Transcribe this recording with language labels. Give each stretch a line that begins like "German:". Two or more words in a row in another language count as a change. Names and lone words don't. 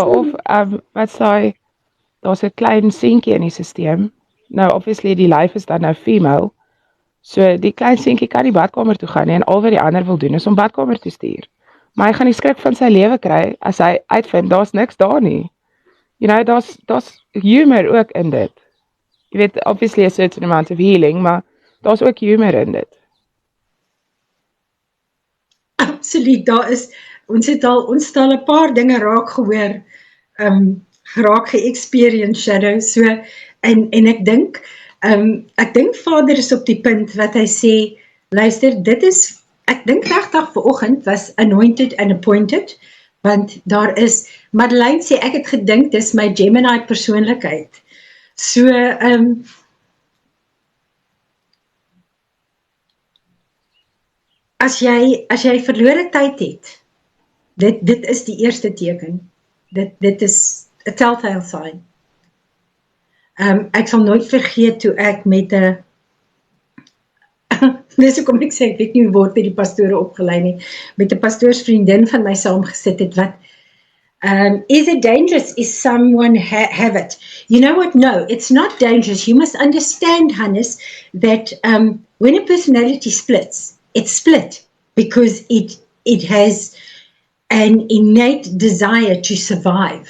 Afrikaans: ja, of wat sê daar's 'n klein seentjie in die stelsel. Nou obviously die lyf is dan nou female. So die klein seentjie kan nie badkamer toe gaan nie en al wat die ander wil doen is om badkamer toe stuur. Maar hy gaan die skrik van sy lewe kry as hy uitvind daar's niks daar nie.
English: You know,
Afrikaans: daar's humor ook in dit. Jy weet
English: obviously a certain amount of healing,
Afrikaans: maar daar's ook humor in dit. absoluut daar is ons het al 'n paar dinge raak gehoor, raak ge-experience Shadow, so en ek dink Vader is op die punt wat hy sê, luister, dit is, ek dink regtig vanoggend was
English: anointed and appointed,
Afrikaans: want daar is, Madeleine sê, ek het gedink, dis my Gemini persoonlikheid. So, as jy verlore tyd het, dit is die eerste teken. Dit is
English: a telltale sign.
Afrikaans: Ek sal nooit vergeet toe ek met 'n dis hoekom ek sê, ek weet nie hoe word by die pastore opgelei nie, met 'n pastoorsvriendin van my saamgesit het, wat
English: is it dangerous? Is someone have it? You know what? No, it's not dangerous. You must understand, Hannes, that when a personality splits, it's split because it has an innate desire to survive.